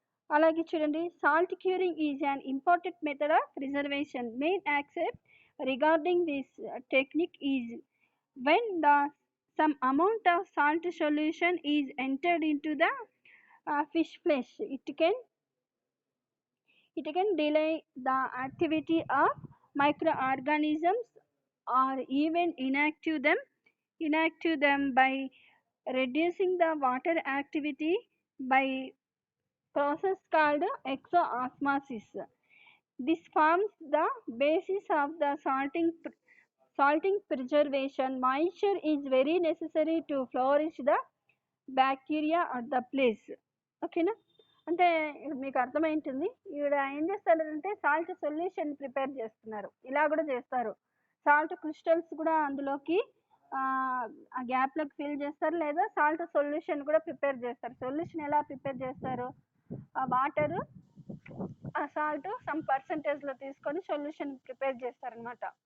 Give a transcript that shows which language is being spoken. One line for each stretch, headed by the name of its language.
Telugu: అలాగే చూడండి,
English: Salt curing is an important method of preservation. Main aspect regarding this technique is when some amount of salt solution is entered into the fish flesh. It can delay the activity of microorganisms or even inactive them by reducing the water activity by process called exoosmosis. This forms the basis of the salting preservation. Moisture is very necessary to flourish the bacteria at the place.
Telugu: ఓకేనా, అంటే మీకు అర్థమైంటుంది. ఇక్కడ ఏం చేస్తారంటే salt solution prepare చేస్తున్నారు, ఇలా కూడా చేస్తారు. సాల్ట్ క్రిస్టల్స్ కూడా అందులోకి ఆ గ్యాప్లోకి ఫిల్ చేస్తారు, లేదా సాల్ట్ సొల్యూషన్ కూడా ప్రిపేర్ చేస్తారు. సొల్యూషన్ ఎలా ప్రిపేర్ చేస్తారు, ఆ వాటర్, ఆ సాల్ట్ సమ్ పర్సంటేజ్లో తీసుకొని సొల్యూషన్ ప్రిపేర్ చేస్తారనమాట.